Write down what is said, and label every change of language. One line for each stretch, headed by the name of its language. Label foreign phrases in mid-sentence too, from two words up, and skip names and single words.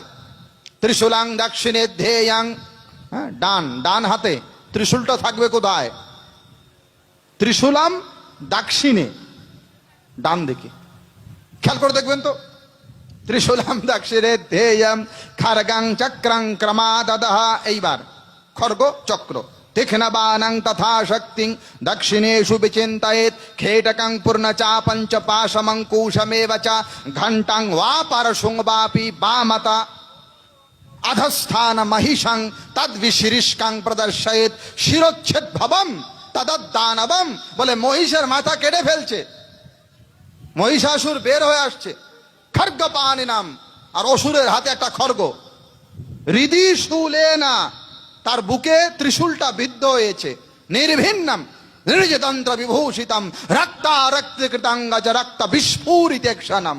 Sanskrit: ত্রিশূলাং দক্ষিণে ধ্যেয়াং,
Bangla: ডান হাতে ত্রিশূলটা থাকবে কোথায়?
Sanskrit: ত্রিশূলাম দক্ষিণে,
Bangla: ডান দিকে। খেয়াল করে দেখবেন তো।
Sanskrit: ত্রিশূলাম দক্ষিণে ধ্যেয়ম খড়গং চক্রং ক্রমাদদহ।
Bangla: এইবার খড়গ চক্র।
Sanskrit: তীক্ষ্ণবাণং তথা শক্তিং দক্ষিণেষু বিচিন্তয়েৎ খেটকং পূর্ণচাপং চ পাশমঙ্কুশমেব চ ঘণ্টাং ওয়া পারশুং বাপি বামতা অধস্থান মহিষং তদ্বিশিরিষ্কাং প্রদর্শয়েৎ শিরোচ্ছেদ ভবম তদদানবম।
Bangla: বলে মহিষের মাথা কেটে ফেলছে, মহিষাসুর বের হয়ে আসছে।
Sanskrit: খর্গ পানি নাম,
Bangla: আর অসুরের হাতে একটা খর্গ।
Sanskrit: হৃদি শুলে না,
Bangla: তার বুকে ত্রিশূলটা বিদ্ধ হয়েছে।
Sanskrit: নির্ভিন্নম নির্যতন্ত্র বিভূষিতম রক্তারক্তকৃতাঙ্গজ রক্ত বিস্ফুরিত ক্ষণম।